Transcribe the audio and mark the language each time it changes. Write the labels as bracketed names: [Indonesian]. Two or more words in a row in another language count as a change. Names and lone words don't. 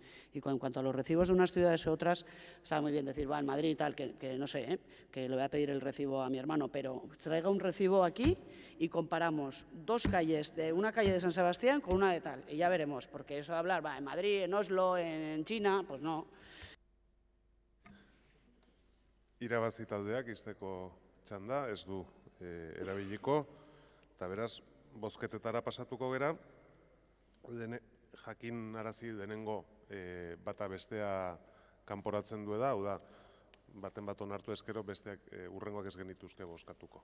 [Spanish] Y en cuanto a los recibos de unas ciudades u otras, está muy bien decir, va, en Madrid y tal, que no sé, que le voy a pedir el recibo a mi hermano, pero traiga un recibo aquí y comparamos dos calles, una calle de San Sebastián con una de tal, y ya veremos, porque eso de hablar, va, en Madrid, en Oslo, en China, pues no. [Basque] Irabazi taldeak ixteko txanda ez du erabiliko, eta beraz, bozketetara pasatuko gera, jakin arazi denengo bata bestea kanporatzen du hau da, baten bat onartu ezkero besteak hurrengoak ez genituzke bozkatuko.